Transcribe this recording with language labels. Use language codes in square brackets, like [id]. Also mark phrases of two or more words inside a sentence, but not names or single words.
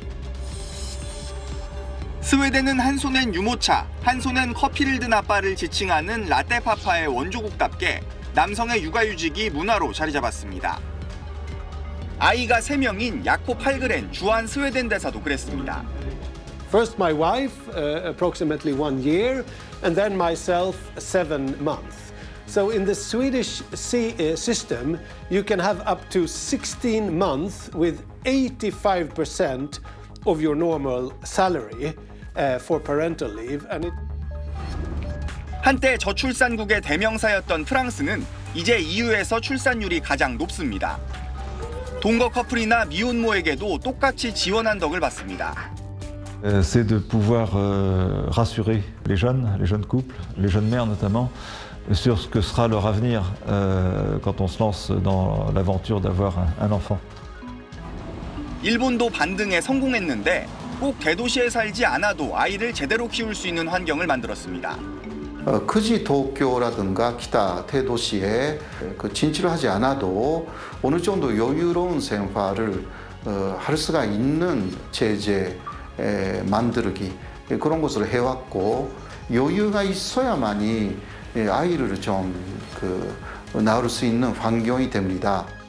[ko] 스웨덴은 한 손엔 유모차, 한 손엔 커피를 든 아빠를 지칭하는 라떼파파의 원조국답게 남성의 육아휴직이 문화로 자리 잡았습니다. 아이가 3명인 야코 팔그렌 주한 스웨덴 대사도 그랬습니다. [en] First my wife, approximately 1 year, and then myself 7 months. So in the Swedish system, you can have up to 16 months with 85% of your normal salary for parental leave. [ko] 한때 저출산국의 대명사였던 프랑스는 이제 EU에서 출산율이 가장 높습니다. 동거 커플이나 미혼모에게도 똑같이 지원한 덕을 받습니다. [fr] C'est de pouvoir rassurer les jeunes couples, les jeunes mères notamment, sur ce que sera leur avenir quand on se lance dans l'aventure d'avoir un enfant. [ko] 일본도 반등에 성공했는데 꼭 대도시에 살지 않아도 아이를 제대로 키울 수 있는 환경을 만들었습니다. 크지 도쿄라든가 기타 대도시에 진출을 하지 않아도 어느 정도 여유로운 생활을 할 수가 있는 체제 만들기 그런 것을 해왔고 여유가 있어야만이 아이를 좀 낳을 수 있는 환경이 됩니다.